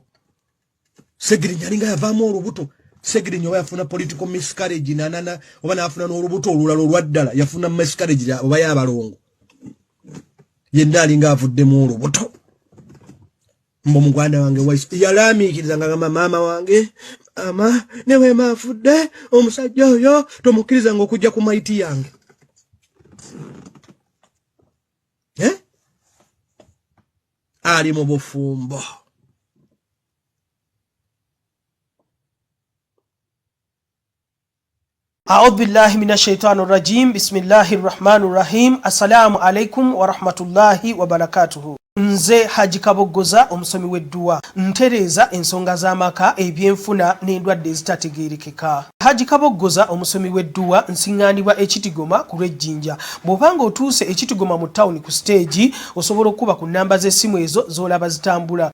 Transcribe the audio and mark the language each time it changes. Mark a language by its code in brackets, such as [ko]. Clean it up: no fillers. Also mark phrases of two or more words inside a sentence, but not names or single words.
[lg] Segirinya alinga yavaamu olubuto Segirinya yafuna [en] political miscarriage [lg] nanana oba nafuna n'olubuto olulala olwaddala yafuna miscarriage oba yabalongo yenna alinga avuddemu olubuto mbo mugwanda wange waiswa yalamiikiriza nga gamba maama wange ama newe mafudde omusajja oyo tomukkiriza nga okujja ku maiti yange ali mu bufumbo [ar] أعوذ بالله من الشيطان الرجيم بسم الله الرحمن الرحيم السلام عليكم ورحمة الله وبركاته [lg] Nze Haji Kabogoza omusomi w'edduwa ntereza ensonga z'amaka ebyenfuna n'endwadde ezitategeerekeka. Haji Kabogoza omusomi w'edduwa nsiŋŋaanibwa ekitigoma ku lw'ejjinja. Bw'obanga otuuse ekitigoma mu ttawuni ku siteegi osobola okuba ku nnamba z'essimu ezo z'olaba zitambula.